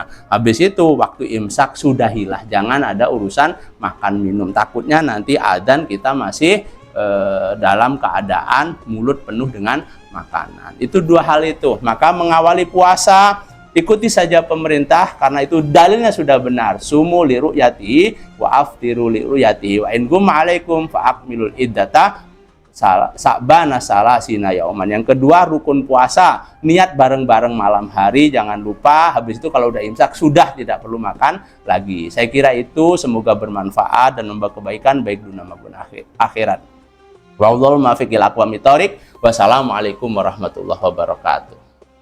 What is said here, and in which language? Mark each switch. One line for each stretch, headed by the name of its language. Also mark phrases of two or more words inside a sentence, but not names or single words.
Indonesian: Habis itu waktu imsak sudahilah, jangan ada urusan makan minum. Takutnya nanti adzan kita masih dalam keadaan mulut penuh dengan makanan. Itu dua hal itu. Maka mengawali puasa ikuti saja pemerintah karena itu dalilnya sudah benar.
Arabic: صوموا لرؤيته وأفطروا لرؤيته وإن غم عليكم فأكملوا العدة شعبان ثلاثين يوما.
Indonesian: Yang kedua rukun puasa, niat bareng-bareng malam hari, jangan lupa. Habis itu kalau udah imsak sudah tidak perlu makan lagi. Saya kira itu semoga bermanfaat dan membawa kebaikan baik dunia maupun akhirat.
Arabic: والله الموفق إلى أقوم الطريق. والسلام عليكم ورحمة الله وبركاته.